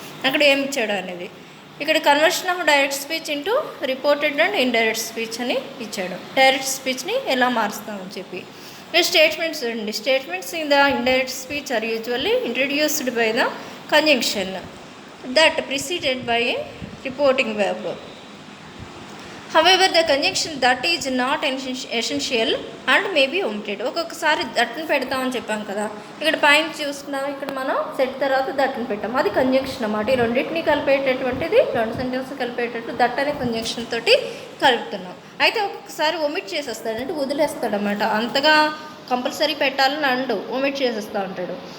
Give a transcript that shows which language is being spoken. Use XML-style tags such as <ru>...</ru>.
<te>అక్కడ ఏమి ఇచ్చాడు అనేది. ఇక్కడ</te> <en>conversion of direct speech into reported and indirect speech</en> <te>అని ఇచ్చాడు. డైరెక్ట్ స్పీచ్ని ఎలా మారుస్తామని చెప్పి. స్టేట్మెంట్స్ చూడండి.</te> <en>Statements in the indirect speech are usually introduced by the conjunction that preceded by a reporting verb. However, the conjunction that is not essential and may be omitted.</en> <te>ఒక్కొక్కసారి దట్ని పెడతామని చెప్పాం కదా, ఇక్కడ పైన చూస్తున్నాం, ఇక్కడ మనం సెట్ తర్వాత దట్ని పెట్టాం, అది కంజంక్షన్ అన్నమాట. ఈ రెండింటిని కలిపేటటువంటిది, రెండు సెంటెన్స్ కలిపేటట్టు దట్ అనే కంజంక్షన్ తోటి కలుపుతున్నాం. అయితే ఒక్కొక్కసారి ఒమిట్ చేసేస్తాడు, అంటే వదిలేస్తాడు అన్నమాట. అంతగా కంపల్సరీ పెట్టాలని అండు, ఒమిట్ చేసేస్తూ ఉంటాడు.</te>